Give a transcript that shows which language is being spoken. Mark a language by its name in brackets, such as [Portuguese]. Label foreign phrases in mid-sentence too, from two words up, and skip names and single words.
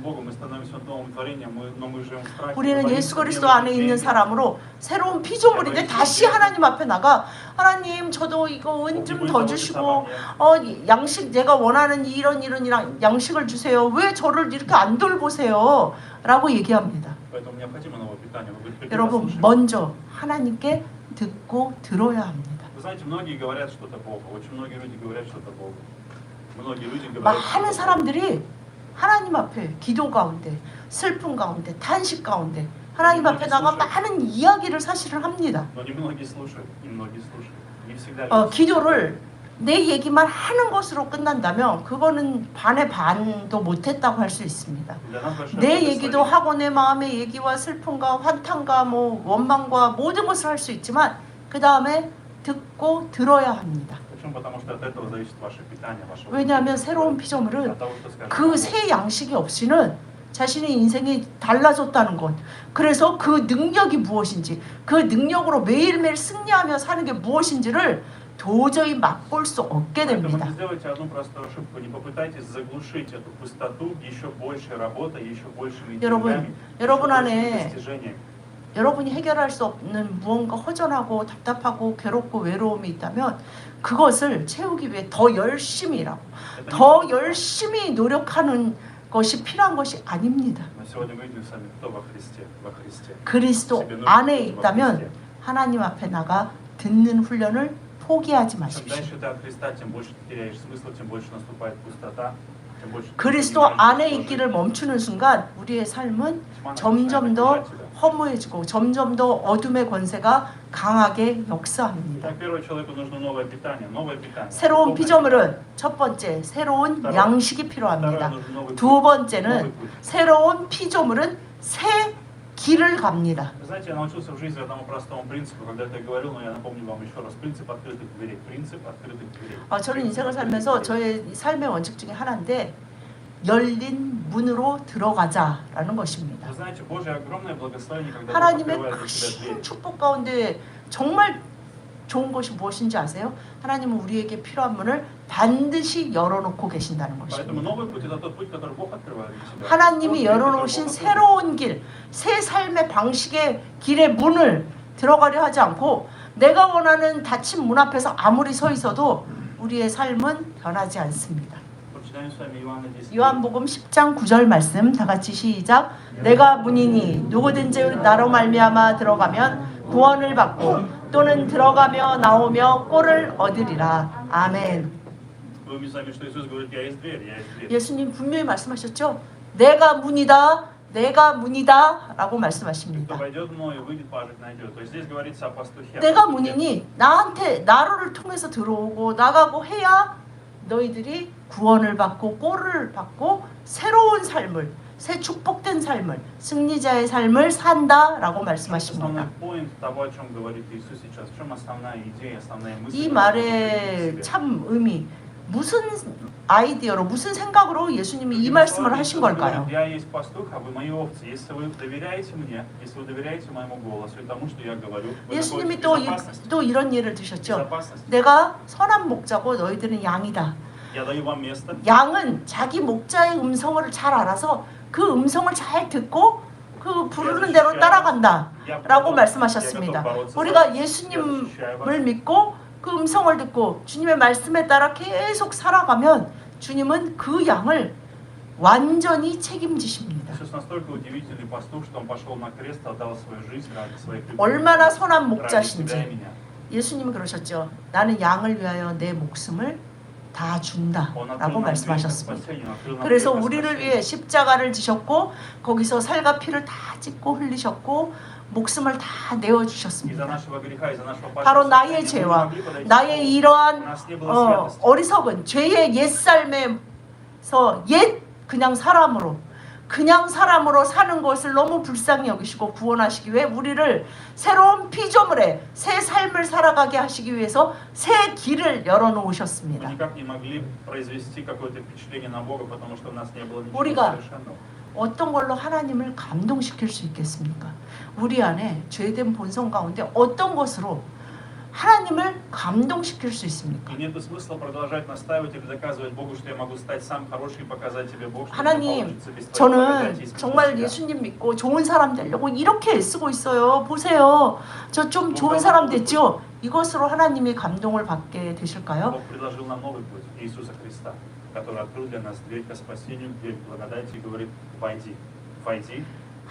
[Korean] 우리는 예수 그리스도 안에 있는 사람으로 새로운 피조물인데 다시 하나님 앞에 나가 하나님 저도 이거 은 좀 더 주시고 양식 내가 원하는 이런 양식을 주세요. 왜 저를 이렇게 안 돌보세요? 라고 얘기합니다. [Russian] Поэтому необходимо новое питание. Вы говорите, когда [Korean] 여러분 [Russian] слушаем. [Korean] 먼저 하나님께 듣고 들어야 합니다. [Russian] Вы знаете, многие говорят что-то Богу. Очень многие люди говорят что-то Богу. Многие люди говорят [Korean] 많은 [Russian] что-то [Korean] 사람들이 하나님 앞에 기도 가운데, 슬픔 가운데, 탄식 가운데 하나님 앞에 나가 많은 이야기를 사실은 합니다. [Russian] Богу. Но не многие слушают. Не многие слушают. Не всегда люди [Korean] 기도를 내 얘기만 하는 것으로 끝난다면 그거는 반의 반도 못했다고 할 수 있습니다. [Russian] Для нас большое [Korean] 내 [Russian] благословение. [Korean] 얘기도 하고 내 마음의 얘기와 슬픔과 환탄과 뭐 원망과 모든 것을 할 수 있지만 그 다음에 듣고 들어야 합니다. [Russian] Почему? Потому что от этого зависит ваше питание, ваше [Korean] 왜냐하면 새로운 피조물은 [Russian] От того, что скажет [Korean] 그 [Russian] Бог. [Korean] 새 양식이 없이는 자신의 인생이 달라졌다는 것. 그래서 그 능력이 무엇인지, 그 능력으로 매일매일 승리하며 사는 게 무엇인지를 도저히 맛볼 수 없게 [Russian] Поэтому [Korean] 됩니다. [Russian] не сделайте одну простую ошибку. Не попытайтесь заглушить эту пустоту еще большей работой, еще большими [Korean] 여러분, [Russian] деньгами, [Korean] 여러분 [Russian] еще большими [Korean] 안에 [Russian] достижениями. [Korean] 여러분이 해결할 수 없는 무언가 허전하고 답답하고 괴롭고 외로움이 있다면 그것을 채우기 위해 더 열심히 일하고 더 열심히 노력하는 것이 필요한 것이 아닙니다. [Russian] Но сегодня мы видим с вами, кто во Христе. Во Христе. [Korean] 그리스도 안에 있다면 하나님 앞에 나가 듣는 훈련을 포기하지 [Russian] Чем [Korean] 마십시오. [Russian] дальше ты от Христа, тем больше ты теряешь смысл, тем больше наступает пустота, тем больше ты [Korean] 그리스도 [Russian] понимаешь, [Korean] 안에 [Russian] что [Korean] 있기를 [Russian] жить. [Korean] 멈추는 순간 우리의 삶은 [Russian] Тьма [Korean] 점점 [Russian] начинает [Korean] 더 [Russian] окружать тебя. [Korean] 허무해지고 점점 더 어둠의 권세가 강하게 역사합니다. [Russian] Итак, первому человеку нужно новое питание, новое питание. [Korean] 새로운 [Russian] Духовное [Korean] 피조물은 첫 번째 새로운 [Russian] Второе. [Korean] 양식이 [Russian] питание. [Korean] 필요합니다. [Russian] Второе, нужен новый [Korean] 두 [Russian] путь, новый [Korean] 번째는 [Russian] путь. [Korean] 새로운 피조물은 새 길을 갑니다. [Russian] Вы знаете, я научился в жизни одному простому принципу, когда-то я говорил, но я напомню вам еще раз. Принцип открытых дверей. Принцип открытых дверей. [Korean] 저는 인생을 살면서 저의 삶의 원칙 중에 하나인데 열린 문으로 들어가자라는 것입니다. [Russian] Вы знаете, Божье огромное благословение, когда Бог [Korean] 하나님의 [Russian] открывает для тебя [Korean] 큰 [Russian] дверь. [Korean] 축복 가운데 정말 좋은 것이 무엇인지 아세요? 하나님은 우리에게 필요한 문을 반드시 열어놓고 계신다는 [Russian] Поэтому [Korean] 것입니다. [Russian] новый путь – это тот путь, который Бог открывает для тебя. [Korean] 하나님이 [Russian] Тот путь, который [Korean] 열어놓으신 [Russian] Бог открывает. [Korean] 새로운 길, 새 삶의 방식의 길의 문을 들어가려 하지 않고 내가 원하는 닫힌 문 앞에서 아무리 서 있어도 우리의 삶은 변하지 않습니다. [Russian] Прочитаем с вами Иоанна 10. [Korean] 요한복음 10장 9절 말씀 다 같이 시작. 내가 문이니 누구든지 나로 말미암아 들어가면 구원을 받고 또는 들어가며 나오며 꼴을 얻으리라. 아멘. [Russian] Вы увидите сами, что Иисус говорит, я есть дверь, я есть дверь. [Korean] 예수님 분명히 말씀하셨죠. 내가 문이다. 내가 문이다. 라고 [Russian] Кто [Korean] 말씀하십니다. [Russian] войдет мною, выйдет, пажить найдет. То есть здесь говорится о пастухе. [Korean] 내가 문이니 나를 통해서 들어오고 나가고 해야 너희들이 구원을 받고 꼴을 받고 새로운 삶을 새 축복된 삶을 승리자의 삶을 산다라고 말씀하십니다. [Russian] Основной поинт того, о чем говорит Иисус сейчас, в чем основная идея, основная мысль. [Korean] 이 [Russian] которую Он [Korean] 말의 [Russian] говорит в себе. [Korean] 참 의미 무슨 아이디어로 무슨 생각으로 예수님이 이 말씀을 하신 걸까요? [Russian] Я есть пастух, а вы мои овцы. Если вы доверяете мне, если вы доверяете моему голосу и тому, что я говорю, вы [Korean] 예수님이 [Russian] находитесь в безопасности. [Korean] 또 이런 예를 드셨죠. [Russian] Безопасность. [Korean] 내가 선한 목자고 너희들은 양이다. [Russian] Я даю вам место. [Korean] 양은 자기 목자의 음성을 잘 알아서 그 음성을 잘 듣고 그 부르는 대로 따라간다 라고 말씀하셨습니다. 우리가 예수님을 믿고 그 음성을 듣고 주님의 말씀에 따라 계속 살아가면 주님은 그 양을 완전히 책임지십니다. [Russian] Иисус настолько удивительный пастух, что он пошел на крест, отдал свою жизнь ради своих людей. [Korean] 얼마나 선한 [Russian] ради тебя и [Korean] 목자신지 [Russian] меня. [Korean] 예수님은 그러셨죠. 나는 양을 위하여 내 목숨을 다 준다 [Russian] Он открыл [Korean] 라고 [Russian] нам дверь к [Korean] 말씀하셨습니다. [Russian] спасению, открыл нам [Korean] 그래서 [Russian] дверь к [Korean] 우리를 [Russian] спасению. [Korean] 위해 십자가를 지셨고 거기서 살과 피를 다 찢고 흘리셨고 목숨을 다 [Russian] Из-за [Korean] 내어주셨습니다. [Russian] нашего греха, из-за нашего [Korean] 바로 [Russian] падшего [Korean] 나의 [Russian] состояния мы не [Korean] 죄와 [Russian] могли подойти к [Korean] 나의 [Russian] Богу. У [Korean] 이러한 [Russian] нас не было святости. [Korean] 어리석은 죄의 옛 삶에서 옛 그냥 사람으로 사는 것을 너무 불쌍히 여기시고 구원하시기 위해 우리를 새로운 피조물의 새 삶을 살아가게 하시기 위해서 새 길을 [Russian] Мы [Korean] 열어놓으셨습니다. [Russian] никак не могли произвести какое-то впечатление на Бога, потому что у нас не было ничего [Korean] 우리가 [Russian] совершенного. [Korean] 어떤 걸로 하나님을 감동시킬 수 있겠습니까? 우리 안에 죄된 본성 가운데 어떤 것으로 하나님을 감동시킬 수 있습니까? [Russian] И нет смысла продолжать настаивать или доказывать Богу, что я могу стать сам хороший и показать тебе Бог, что [Korean] 하나님, [Russian] получится без твоей [Korean] 저는 [Russian] благодати и [Korean] 정말 [Russian] себя. [Korean] 예수님 믿고 좋은 사람 되려고 이렇게 애쓰고 있어요. 보세요. 저 좀 좋은 사람 됐죠? 이것으로 하나님이 감동을 받게 되실까요? [Russian] Бог предложил нам новый путь Иисуса Христа, который открыл для нас дверь к спасению, дверь к благодати и говорит, войди, войди.